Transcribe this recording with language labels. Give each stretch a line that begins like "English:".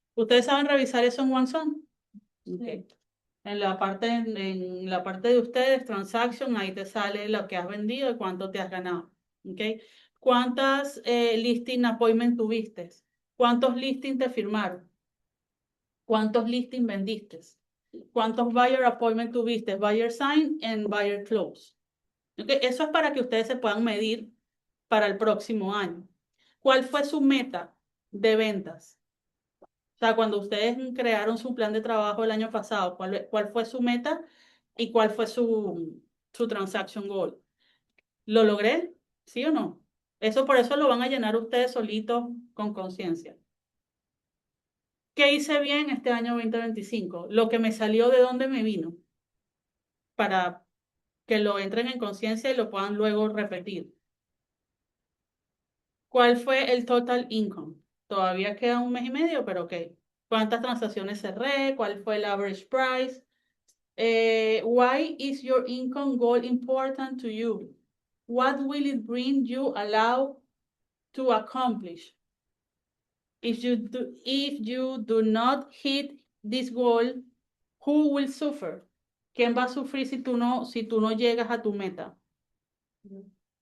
Spanish: ¿Ustedes saben revisar eso en OneSong? Okay. En la parte de ustedes, transaction, ahí te sale lo que has vendido y cuánto te has ganado. Okay. ¿Cuántas listing appointment tuviste? ¿Cuántos listings te firmaron? ¿Cuántos listings vendiste? ¿Cuántos buyer appointment tuviste?
English: Buyer sign and buyer close. Okay.
Spanish: Eso es para que ustedes se puedan medir para el próximo año. ¿Cuál fue su meta de ventas? O sea, cuando ustedes crearon su plan de trabajo el año pasado, ¿cuál fue su meta y cuál fue su transaction goal? ¿Lo logré? ¿Sí o no? Por eso lo van a llenar ustedes solitos con conciencia. ¿Qué hice bien este año 2025? Lo que me salió de dónde me vino, para que lo entren en conciencia y lo puedan luego repetir. ¿Cuál fue el total income? Todavía queda un mes y medio, pero ok. ¿Cuántas transacciones cerré? ¿Cuál fue el average price?
English: Why is your income goal important to you? What will it bring you allow to accomplish? If you do not hit this goal, who will suffer?
Spanish: ¿Quién va a sufrir si tú no llegas a tu meta? Ujú.